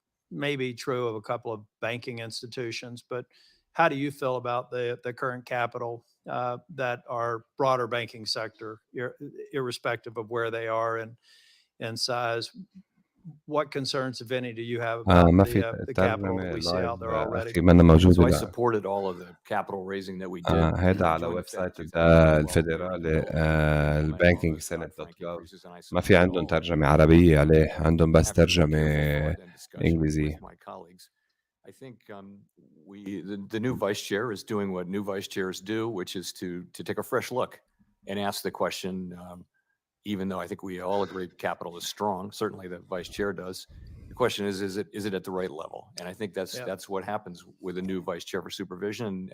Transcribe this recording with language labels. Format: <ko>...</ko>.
<en>Maybe true of a couple of banking institutions, but how do you feel about the current capital that our broader banking sector, irrespective of where they are in size? What concerns, if any, do you have about the capital that we see out there already? So I supported all of the capital raising that we did.</en> <ar>هيدا على ويب سايت الفيدرالي البانكينج سنت دوت جوف. ما في عندهم ترجمة عربية عليه، عندهم بس ترجمة إنجليزية.</ar> <en>I think the new vice chair is doing what new vice chairs do, which is to take a fresh look and ask the question. Even though I think we all agree capital is strong, certainly the vice chair does. The question is it at the right level? And I think that's what happens with a new vice chair for supervision.</en>